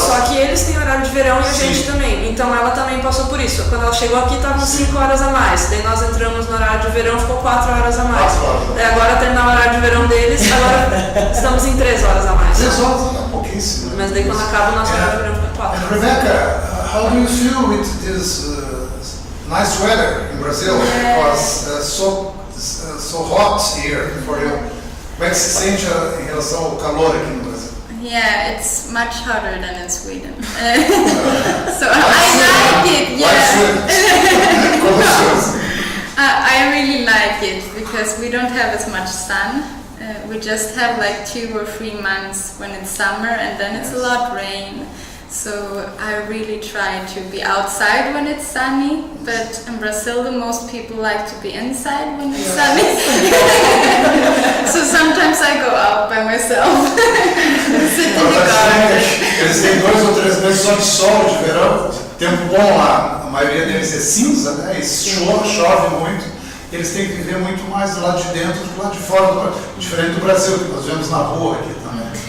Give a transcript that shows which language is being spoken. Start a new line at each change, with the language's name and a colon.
Portuguese: Só que eles têm horário de verão e a gente também. Então ela também passou por isso. Quando ela chegou aqui estavam 5 horas a mais. Daí nós entramos no horário de verão, ficou 4 horas a mais. 4 horas. Daí agora terminar o horário de verão deles, agora estamos em 3 horas a mais. 3 horas é um pouquinho. pouquíssimo. Mas daí quando acaba o nosso horário verão fica 4.
English: And Rebecca, how do you feel with this nice weather in Brazil? Because so hot here for you.
Portuguese: Como é que se sente em relação ao calor aqui no Brasil?
English: Yeah, it's much hotter than in Sweden. So I like it, yeah. I really like it because we don't have as much sun. We just have like 2 or 3 months when it's summer and then it's a lot rain. So I really try to be outside when it's sunny, but in Brazil the most people like to be inside when it's sunny. So sometimes I go out by myself, sit in the garden.
Portuguese: Eles têm 2 ou 3 meses só de sol, de verão, tempo bom lá, a maioria deles é cinza, né? E chove muito. Eles têm que viver muito mais do lado de dentro do que do lado de fora, diferente do Brasil, que nós vemos na rua aqui também.